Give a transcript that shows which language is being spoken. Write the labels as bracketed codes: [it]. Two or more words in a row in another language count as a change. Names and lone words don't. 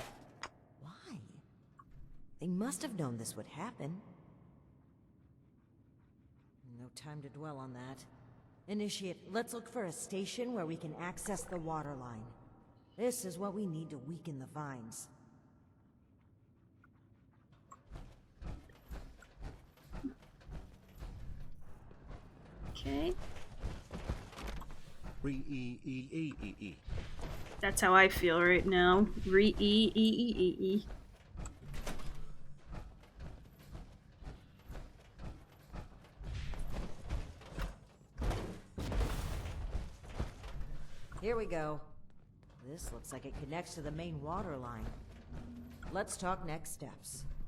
[en] why? They must have known this would happen. No time to dwell on that. Initiate, let's look for a station where we can access the water line. This is what we need to weaken the vines. Okay. Re-e-e-e-e-e. That's how I feel right now. Re-e-e-e-e-e. Here we go. This looks like it connects to the main water line. Let's talk next steps.